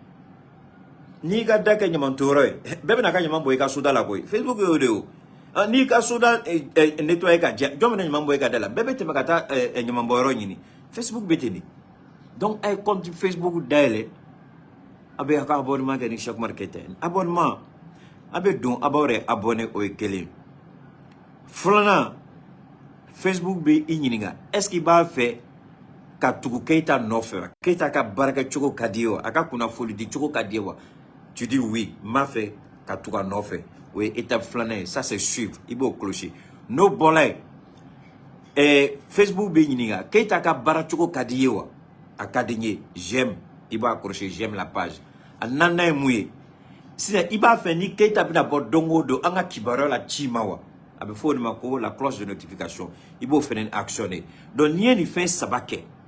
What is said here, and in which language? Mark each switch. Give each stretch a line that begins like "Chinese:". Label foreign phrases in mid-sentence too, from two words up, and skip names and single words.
Bambara: n'i ka da kɛ ɲamantɔyɔrɔ ye bɛɛ bɛna ka ɲaman bɔ i ka soda la koyi Facebook y'o de o n'i ka soda nettoyer ka jɛ jɔn bɛna ɲaman bɔ i ka da la bɛɛ bɛ tɛmɛ ka taa ɲamanbɔyɔrɔ ɲini Facebook bɛ ten de donc a ye compte Facebook dayɛlɛ a bɛ a ka abonnement kɛ ni Cheikh Oumar Keita ye abonnement a bɛ don a b'aw yɛrɛ abonné o ye kelen filanan Facebook bɛ i ɲininka
French: est-ce qu'il
Bambara: b'a fɛ ka tugu Keita nɔfɛ wa Keita ka baarakɛcogo ka di ye wa a ka kunnafoni di cogo ka di ye wa
French: tu dis oui
Bambara: n b'a fɛ ka tugu a nɔfɛ o ye étape filanan ye
French: ça c'est suivre
Bambara: i b'o kɔlɔsi n'o bɔra yen Facebook bɛ ɲininka Keita ka baaracogo ka di ye wa a ka di n ye j'aime i b'a kɔlɔsi
French: j'aime la page
Bambara: a naaninan ye mun ye sisan i b'a fɛ ni Keita bɛna bɔ don o don an ka kibaruya la ci ma wa a bɛ fɔ o de ma ko
French: la cloche de notification
Bambara: i b'o fɛnɛ actionner donc n'i ye nin fɛn saba kɛ